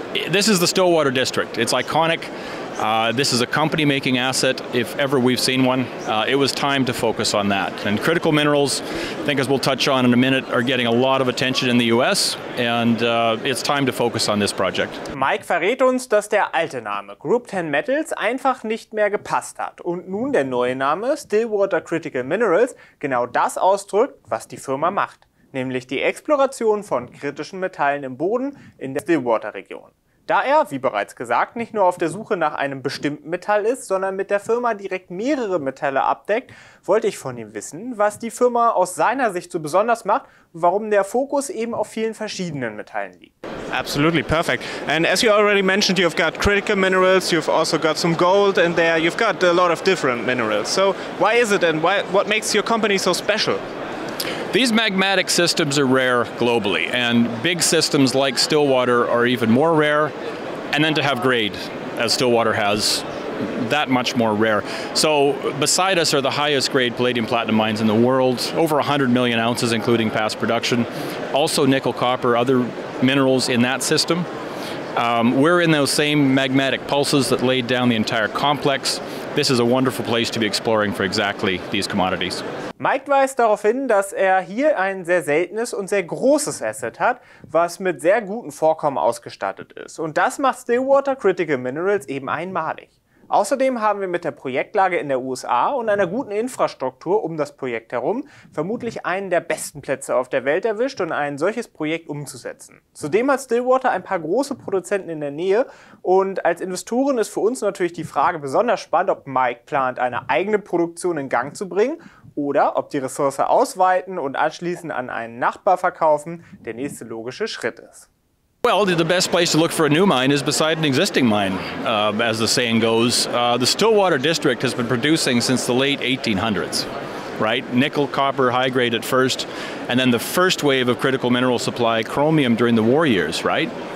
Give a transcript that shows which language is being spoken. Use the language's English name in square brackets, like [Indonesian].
[English] This is the Stillwater district. It's iconic. This is a company-making asset, if ever we've seen one. It was time to focus on that. And critical minerals, I think as we'll touch on in a minute, are getting a lot of attention in the US, and it's time to focus on this project. [German] Mike verrät uns, dass der alte Name Group 10 Metals einfach nicht mehr gepasst hat und nun der neue Name Stillwater Critical Minerals genau das ausdrückt, was die Firma macht, nämlich die Exploration von kritischen Metallen im Boden in der Stillwater-Region. Da er, wie bereits gesagt, nicht nur auf der Suche nach einem bestimmten Metall ist, sondern mit der Firma direkt mehrere Metalle abdeckt, wollte ich von ihm wissen, was die Firma aus seiner Sicht so besonders macht und warum der Fokus eben auf vielen verschiedenen Metallen liegt. [English] Absolutely, perfect. And as you already mentioned, you've got critical minerals, you've also got some gold in there, you've got a lot of different minerals. So why is it and what makes your company so special? These magmatic systems are rare globally, and big systems like Stillwater are even more rare, and then to have grade, as Stillwater has, that much more rare. So beside us are the highest grade palladium platinum mines in the world, over 100 million ounces including past production, also nickel, copper, other minerals in that system. We're in those same magmatic pulses that laid down the entire complex. This is a wonderful place to be exploring for exactly these commodities. [German] Mike weist darauf hin, dass er hier ein sehr seltenes und sehr großes Asset hat, was mit sehr guten Vorkommen ausgestattet ist. Und das macht Stillwater Critical Minerals eben einmalig. Außerdem haben wir mit der Projektlage in der USA und einer guten Infrastruktur um das Projekt herum vermutlich einen der besten Plätze auf der Welt erwischt, um ein solches Projekt umzusetzen. Zudem hat Stillwater ein paar große Produzenten in der Nähe und als Investoren ist für uns natürlich die Frage besonders spannend, ob Mike plant, eine eigene Produktion in Gang zu bringen oder ob die Ressource ausweiten und anschließend an einen Nachbar verkaufen der nächste logische Schritt ist. [English] Well, the best place to look for a new mine is beside an existing mine, as the saying goes. The Stillwater district has been producing since the late 1800s, right? Nickel, copper, high grade at first, and then the first wave of critical mineral supply, chromium during the war years, right?